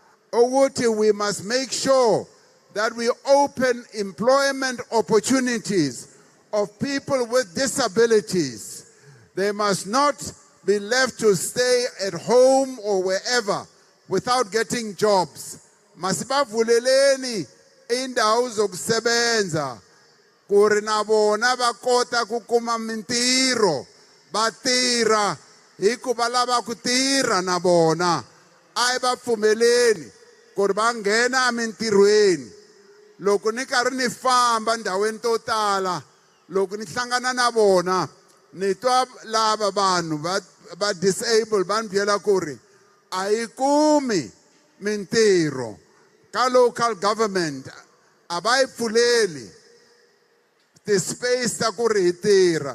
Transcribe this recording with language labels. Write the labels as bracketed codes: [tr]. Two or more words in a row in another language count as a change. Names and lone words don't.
[en] We must make sure that we open employment opportunities of people with disabilities. They must not be left to stay at home or wherever without getting jobs. [zu] Masibavuleleni indawo zokusebenza [ts] kuri na bona va kota ku kuma mintirho, va tirha hikuva lava ku tirha na bona. A va pfumeleni ku ri va nghena emintirhweni. Loko ni karhi ni famba ndhawini to tala, loko ni hlangana na vona, ni twa lava vanhu va disabled va ni byela ku ri a yi kumi mintirho ka [en] local government, [ts] a va yi pfuleli ti-space ta ku ri hi tirha.